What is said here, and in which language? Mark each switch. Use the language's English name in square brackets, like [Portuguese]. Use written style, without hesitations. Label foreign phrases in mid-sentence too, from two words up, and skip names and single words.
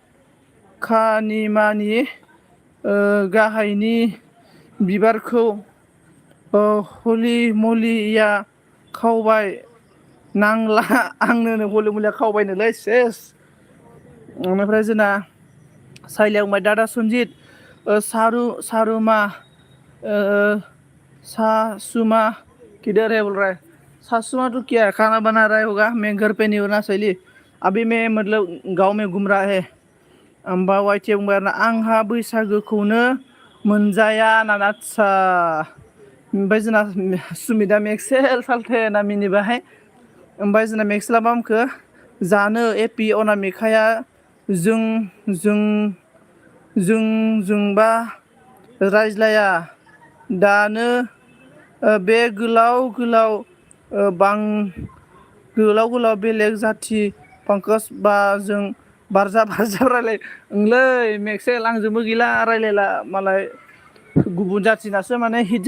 [Bodo] गाहायनि बिबारखौ हलि मलिया खावबाय नांला आंनो हलि मलिया खावबायनोलै सेस ओमफ्राय जोंना साइलिया बुंबाय दादा सन्जित [Hindi] सासुमा किधर है बोल रहा है सासुमा तो क्या खाना बना रहा होगा मैं घर पे नहीं हूँ ना सैली अभी मैं मतलब गाँव में घूम रहा है [Bodo] ओमफ्राय वाइटिया बुंबाय आरोना आंहा बैसागोखौनो मोनजाया होननानै आदसा ओमफ्राय जोंना सुमिता मेक्सेल साल्थे ना मिनिबाय ओमफ्राय जोंना मेक्सेला मा बुंखो जानो एपि अनामिकाया जोंबा रायज्लाया दानो बे गोलाव बेलेग जाथि पंकज बाजों बारजाब रायलाय ओंलै मेक्सेल आंजोंबो गैला रायलायला मालाय गुबुन जाथिनासो माने हिट